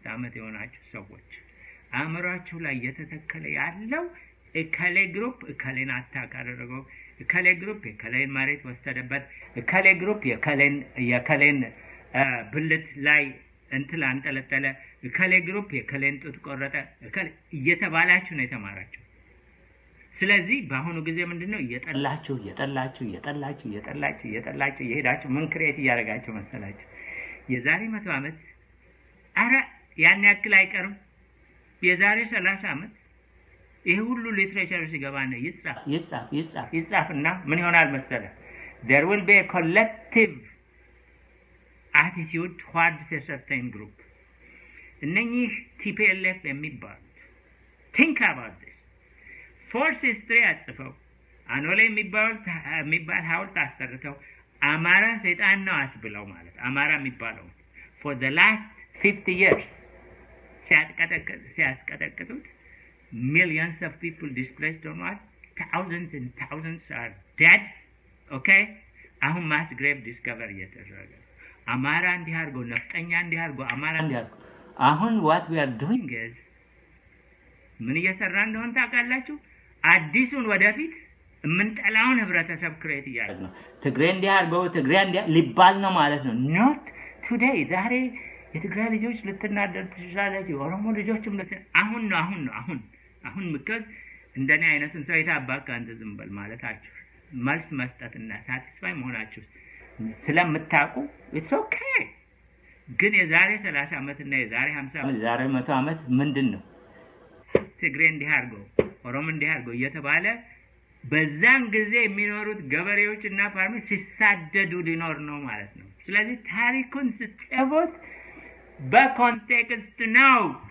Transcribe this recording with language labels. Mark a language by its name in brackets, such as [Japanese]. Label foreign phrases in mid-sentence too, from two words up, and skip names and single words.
[Amharic] ዓመት የሆናቸው ሰዎች አእምሯቸው ላይ እየተተከለ ያለው እከሌ ግሩፕ እከሌን አታክ አደረገው፣ እከሌ ግሩፕ የከሌን መሬት ወሰደበት፣ እከሌ ግሩፕ የከሌን ብልት ላይ እንትን አንጠለጠለ፣ እከሌ ግሩፕ የከሌን ጡት ቆረጠ፣ እከሌ እየተባላችሁ ነው የተማራችሁ። ስለዚህ በአሁኑ ጊዜ ምንድነው እየጠላችሁ እየሄዳችሁ ምን ክሬት እያደረጋችሁ መሰላችሁ? የዛሬ 100 ዓመት አረ ያን ያክል አይቀርም። የዛሬ 30 ዓመት ይሄ ሁሉ ሊትሬቸር ሲገባ ነው ይጻፍና ምን ይሆናል መሰለ? [English] there will be a collective attitude towards a certain group። [Amharic] እነኚህ ቲፒኤልኤፍ የሚባሉት [English] think about this force history [Amharic] አጽፈው አኖሌ የሚባል ሐውልት አሰርተው አማራ ሰይጣን ነው አስብለው ማለት አማራ የሚባለው [English] for the last 50 years ሲያስቀጠቅጡት millions of people displaced or not, thousands and thousands are dead. [Amharic] Okay? አሁን [English] mass grave discover [Amharic] እየተደረገ አማራ እንዲህ አድርጎ ነፍጠኛ እንዲህ አድርጎ አማራ እንዲህ አድርጎ አሁን [English] what we are doing is [Amharic] ምን እየሰራ እንደሆነ ታውቃላችሁ? አዲሱን ወደፊት የምንጠላውን ህብረተሰብ ክሬት እያደረግን ነው። ትግሬ እንዲህ አድርጎ ትግሬ እንዲህ ሊባል ነው ማለት ነው። [English] not today [Amharic] ዛሬ የትግራይ ልጆች ልትናደር ትችላላችሁ። የኦሮሞ ልጆችም አሁን ምክንያት እንደኔ አይነቱን ሰው የታባካ አንተ ዝም በል ማለታችሁ መልስ መስጠትና ሳቲስፋይ መሆናችሁ ስለምታውቁ [English] it's okay። [Amharic] ግን የዛሬ 30 ዓመት እና የዛሬ 50 ዓመት የዛሬ 100 ዓመት ምንድነው ትግሬ እንዲህ አድርጎ ኦሮሞ እንዲህ አድርጎ እየተባለ በዛን ጊዜ የሚኖሩት ገበሬዎችና ፋርመሮች ሲሳደዱ ሊኖር ነው ማለት ነው። ስለዚህ ታሪኩን ስትጽፉት በኮንቴክስት ነው፣